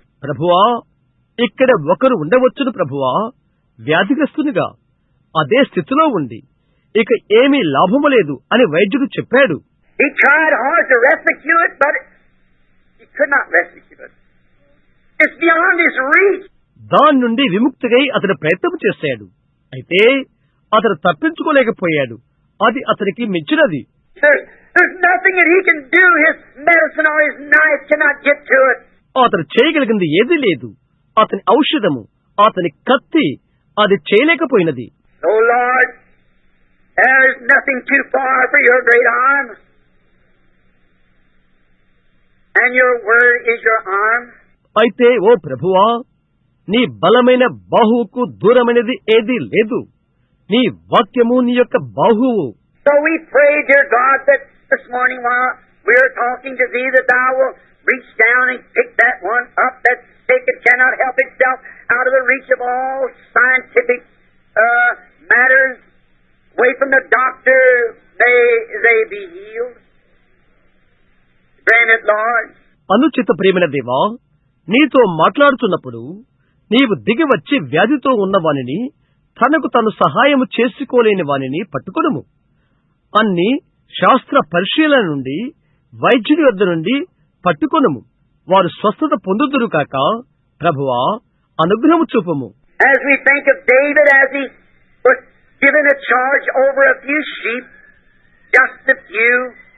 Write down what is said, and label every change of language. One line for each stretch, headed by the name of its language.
Telugu: ప్రభువా, ఇక్కడ ఒకరు ఉండవచ్చును ప్రభువా, వ్యాధిగ్రస్తునిగా అదే స్థితిలో ఉండి ఇక ఏమీ లాభము లేదు అని వైద్యుడు చెప్పాడు.
English: He tried hard to rescue it, but he could not rescue it. It's beyond his reach.
Telugu: దాని నుండి విముక్తిగై అతడు ప్రయత్నం చేశాడు. అయితే అతడు తప్పించుకోలేకపోయాడు. అది అతనికి మించినది.
English: There's nothing that he can do. His medicine or his knife cannot get to it.
Telugu: అతడు చేయగలిగింది ఏదీ లేదు. అతని ఔషధము, అతని కత్తి అది చేయలేకపోయినది.
English: Oh Lord, there is nothing too far for your great arm, and your word is your arm.
Telugu: అయితే ఓ ప్రభువా, నీ బలమైన బాహువుకు దూరమైనది ఏదీ లేదు. నీ వాక్యము నీ యొక్క బాహువు.
English: So we pray, dear God, that this morning while we are talking to Thee, that Thou will reach down and pick that one up that's sick and cannot help itself, out of the reach of all scientific matters, away from the doctor, they be healed. Grant it, Lord.
Telugu: అనుచిత ప్రేమైన దేవా, నీతో మాట్లాడుతున్నప్పుడు నీవు దిగి వచ్చి వ్యాధితో ఉన్నవానిని, తనకు తను సహాయము చేసుకోలేని వానిని పట్టుకొనుము. అన్ని శాస్త్ర పరిశీలన నుండి, వైద్యుని వద్ద నుండి పట్టుకొనుము. వారు స్వస్థత పొందుదురు కాక. ప్రభువా, అనుగ్రహము చూపుము.
English: As we think of David as he was given a charge over a few sheep, just a few,